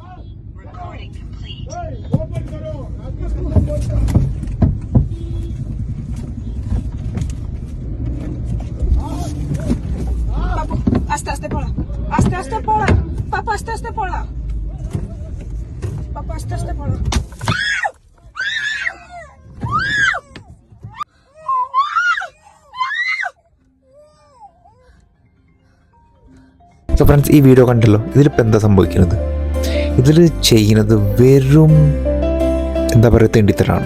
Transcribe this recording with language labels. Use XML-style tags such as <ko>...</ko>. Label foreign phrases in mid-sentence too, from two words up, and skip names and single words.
<en>Aste aste pola. Aste aste pola. Papa aste aste pola. Papa aste aste pola. so friends,</en> <ml>ഈ വീഡിയോ കണ്ടല്ലോ, ഇതിലിപ്പോൾ എന്താ സംഭവിക്കുന്നത്? ഇതിൽ ചെയ്യുന്നത് വെറും എന്താ പറയുക, തെണ്ടിത്തരാണ്.</ml>